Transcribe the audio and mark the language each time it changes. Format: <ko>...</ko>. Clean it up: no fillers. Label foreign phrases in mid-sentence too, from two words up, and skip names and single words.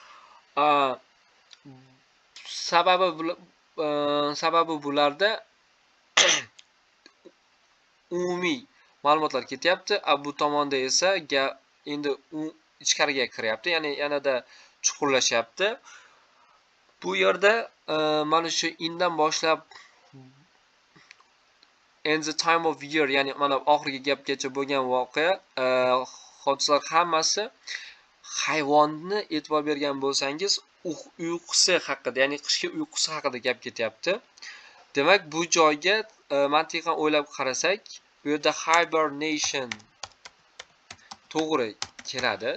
<uz>Sababi bularda umumiy ma'lumotlar ketyapti. Bu tomonda esa endi ichkariga kiryapti, ya'ni yanada chuqurlashyapti. Bu yerda mana shu indan boshlab</uz> <en>and the time of year,</en> <uz>ya'ni mana oxirgi gapgacha bo'lgan voqea hodisalar hammasi hayvonni e'tibor bergan bo'lsangiz uyqusi haqida, ya'ni qishki uyqusi haqida gap ketyapti. Demak, bu joyga mantiqan o'ylab qarasak, bu yerda hibernation to'g'ri keladi.</uz>